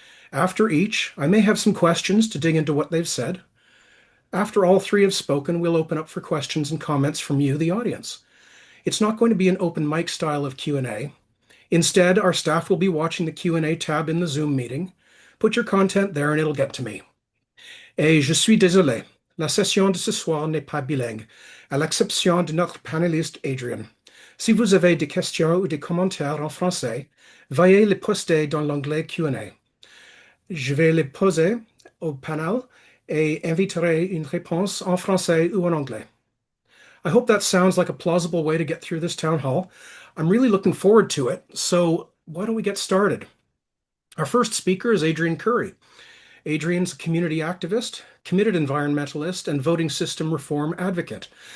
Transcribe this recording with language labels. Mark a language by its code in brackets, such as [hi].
[en] After each, I may have some questions to dig into what they've said. After all three have spoken, we'll open up for questions and comments from you, the audience. It's not going to be an open mic style of Q&A. Instead, our staff will be watching the Q&A tab in the Zoom meeting. Put your content there and it'll get to me. [fr] Et je suis désolé, la session de ce soir n'est pas bilingue, à l'exception de notre panéliste Adrian. Si vous avez des questions ou des commentaires en français, veuillez les poster dans l'onglet Q&A. Je vais les poser au panel et inviterai une réponse en français ou en anglais. [en] I hope that sounds like a plausible way to get through this town hall. I'm really looking forward to it. So why don't we get started? Our first speaker is Adrian Currie. Adrian's a community activist, committed environmentalist, and voting system reform advocate.